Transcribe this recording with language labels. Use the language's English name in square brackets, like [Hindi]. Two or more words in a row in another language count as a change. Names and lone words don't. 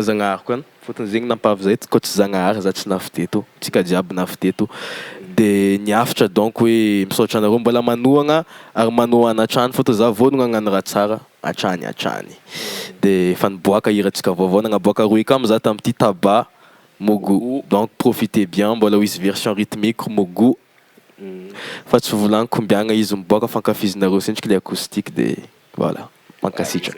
[Malagasy] Zagnahary koa fotony zegny nampavy zay koa tsy Zagnahary za tsy nafy teto tsika jiaby nafy teto de ny afatra donc hoe misaotra anareo mbola manohana ary manohana hatrany fotony za vonona hagnano raha tsara hatrany de fa niboaka hirantsika vaovao nagnaboaka roy kamo za tamin'ity taba mogo [French] donc profitez bien [Malagasy] mbola ho izy [French] version rythmique [Malagasy] mogo fa tsy volagny kombiagna izy miboaka fankafizinareo sendriky le acoustique de voilà mankasitraka